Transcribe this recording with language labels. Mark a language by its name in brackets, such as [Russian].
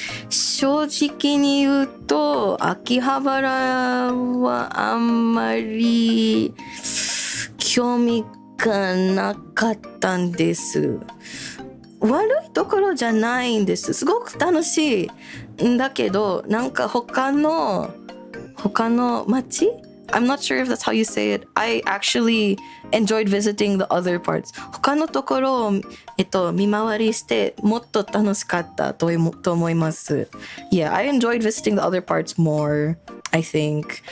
[Japanese] 正直に言うと、秋葉原はあんまり興味がなかったんです。悪いところじゃないんです。すごく楽しいんだけど、なんか他の街？ [English] I'm not sure if that's how you say it. I actually enjoyed visiting the other parts. [Japanese] 他のところを、見回りしてもっと楽しかったと思います。 [English] Yeah, I enjoyed visiting the other parts more, I think.